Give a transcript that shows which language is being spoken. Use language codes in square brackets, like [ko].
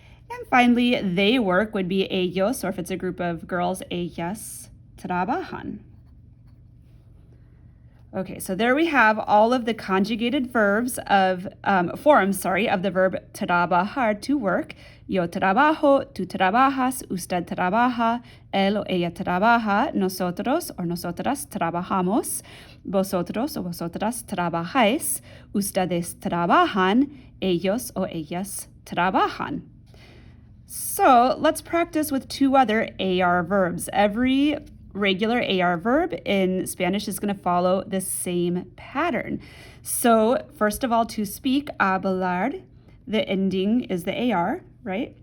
[en] And finally, they work would be ellos, or if it's a group of girls, [es] ellas trabajan. [en] Okay, so there we have all of the conjugated verbs of forms of the verb trabajar, to work. [es] Yo trabajo, tú trabajas, usted trabaja, él o ella trabaja, nosotros o nosotras trabajamos, vosotros o vosotras trabajáis, ustedes trabajan, ellos o ellas trabajan. [en] So let's practice with two other AR verbs. Every regular AR verb in Spanish is going to follow the same pattern. So first of all, to speak, hablar, the ending is the AR, right?